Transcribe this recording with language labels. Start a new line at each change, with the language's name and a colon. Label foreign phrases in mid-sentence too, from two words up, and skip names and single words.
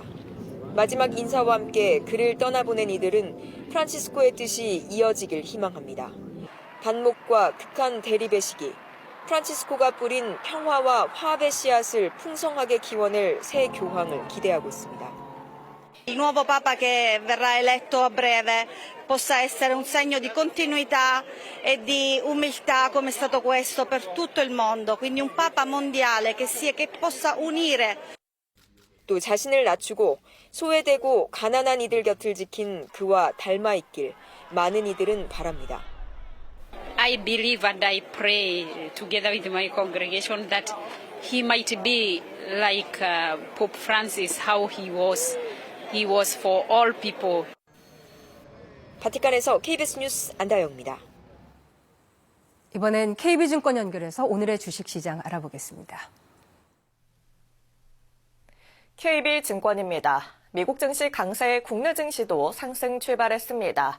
Korean: 마지막 인사와 함께 그를 떠나보낸 이들은 프란치스코의 뜻이 이어지길 희망합니다. 반목과 극한 대립의 시기, 프란치스코가 뿌린 평화와 화합의 씨앗을 풍성하게 키워낼 새 교황을 기대하고 있습니다.
Italian: Il nuovo Papa che verrà eletto a breve possa essere un segno di continuità e di umiltà come è stato questo per tutto il mondo, quindi un Papa mondiale che possa unire.
Korean: 또 자신을 낮추고 소외되고 가난한 이들 곁을 지킨 그와 닮아 있길 많은 이들은 바랍니다.
English: I believe and I pray together with my congregation that he might be like Pope Francis, how he was. He was for all people.
Korean: 바티칸에서 KBS 뉴스 안다영입니다. 이번엔 KB증권 연결해서 오늘의 주식시장 알아보겠습니다. KB증권입니다. 미국 증시 강세에 국내 증시도 상승 출발했습니다.